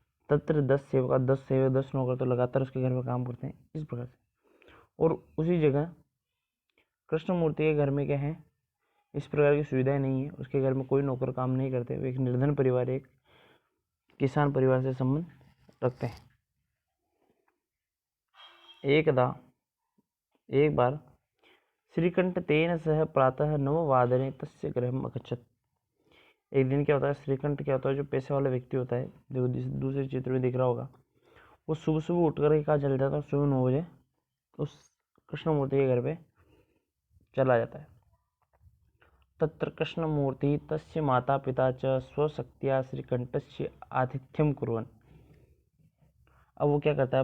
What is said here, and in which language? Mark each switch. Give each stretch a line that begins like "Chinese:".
Hindi: तत्र 10 सेवक, 10 नौकर तो लगातार उसके घर में काम करते हैं, इस प्रकार से। और उसी जगह कृष्णमूर्ति के घर में क्या है? इस प्रकार की सुविधाएं नहीं है। उसके घर में कोई नौकर काम नहीं करते। वो एक निर्धन परिवार, एक किसान परिवार से संबंध रखते हैं।
Sanskrit: एक बार श्रीकंठ तेन सह प्रातः 9 तस्य गृहम अगच्छत्।
Hindi: एक दिन क्या होता है? श्रीकंठ क्या होता है? जो पैसे वाला व्यक्ति होता है, जो दूसरे चित्र में दिख रहा होगा, वो सुबह सुबह उठ कर कहाँ चल जाता है? सुबह 9 बजे उस कृष्णमूर्ति के घर पे चला जाता है।
Sanskrit: तत्र कृष्णमूर्ति तस्य माता पिता च स्वशक्त्या श्रीकंठस्य आतिथ्यम कुर्वन्।
Hindi: अब वो क्या करता है?